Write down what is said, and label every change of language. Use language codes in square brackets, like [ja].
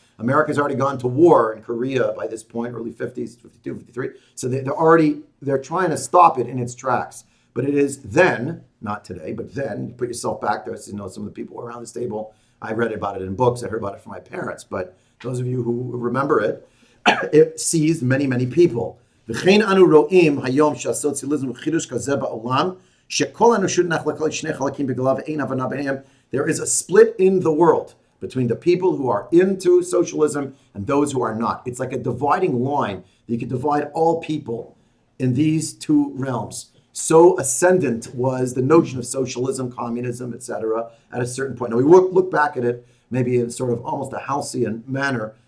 [en] America's already gone to war in Korea by this point, early 50s, 52, 53. So they're trying to stop it in its tracks. But it is then, not today, but then, you put yourself back there, some of the people around this table, I read about it in books, I heard about it from my parents, but those of you who remember it, it seized many, many people. [he] וכן אנו רואים היום שהסוציאליזם הוא חידוש כזה בעולם, שכל האנושות נחלקה לשני חלקים בגללה ואין הבנה ביניהם. [en] There is a split in the world between the people who are into socialism and those who are not. It's like a dividing line. You can divide all people in these two realms. So ascendant was the notion of socialism, communism, etc. at a certain point. Now we look back at it maybe in sort of almost a halcyon manner.